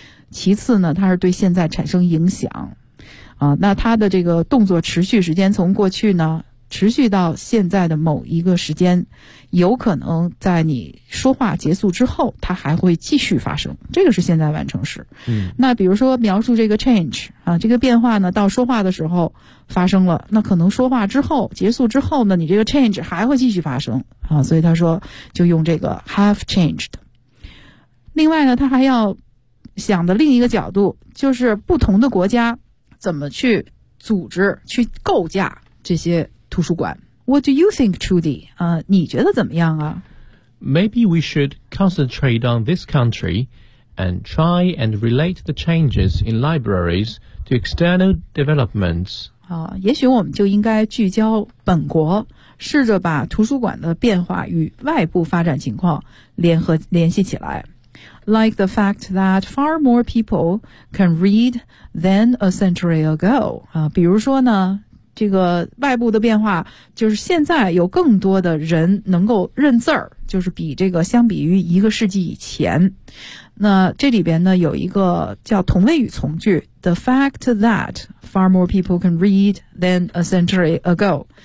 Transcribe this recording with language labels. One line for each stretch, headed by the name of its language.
Chinese: 其次呢它是对现在产生影响那它的这个动作持续时间从过去呢持续到现在的某一个时间有可能在你说话结束之后它还会继续发生这个是现在完成时那比如说描述这个 change 这个变化呢到说话的时候发生了那可能说话之后结束之后呢你这个 change 还会继续发生所以他说就用这个 have changed 另外呢，他还要想的另一个角度，就是不同的国家怎么去组织、去构架这些图书馆。
English: What do you think, Trudy?
Chinese: 你觉得怎么样啊？
English: Maybe we should concentrate on this country and try and relate the changes in libraries to external developments.
Chinese: 也许我们就应该聚焦本国，试着把图书馆的变化与外部发展情况联系起来。
English: Like the fact that far more people can read than a century ago.
Chinese: 比如说呢，这个外部的变化就是现在有更多的人能够认字儿，就是比这个相比于一个世纪以前。那这里边呢有一个叫同位语从句，
English: The fact that far more people can read than a century ago.